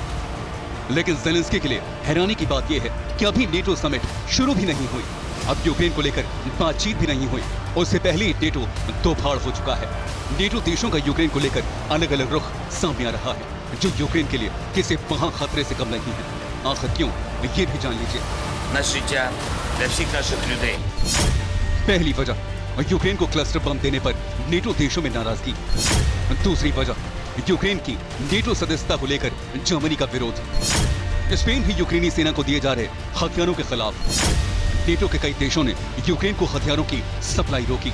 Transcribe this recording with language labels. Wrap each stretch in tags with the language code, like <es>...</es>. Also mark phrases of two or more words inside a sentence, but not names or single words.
<hi>लेकिन ज़ेलेंस्की के लिए हैरानी की बात यह है कि अभी नेटो समिट शुरू भी नहीं हुई। अब यूक्रेन को लेकर बातचीत भी नहीं हुई। उससे पहले ही नेटो दो फाड़ हो चुका है। नेटो देशों का यूक्रेन को लेकर अलग अलग रुख सामने आ रहा है, जो यूक्रेन के लिए किसी महा खतरे से कम नहीं है। आखिर क्यों, ये भी जान लीजिए।</hi> <uk>на життя для всіх наших людей.</uk> <hi>पहली वजह, यूक्रेन को क्लस्टर बम देने पर नेटो देशों में नाराजगी। दूसरी वजह, यूक्रेन की नेटो सदस्यता को लेकर जर्मनी का विरोध। स्पेन भी यूक्रेनी सेना को दिए जा रहे हथियारों के खिलाफ। नेटो के कई देशों ने यूक्रेन को हथियारों की सप्लाई रोकी।</hi>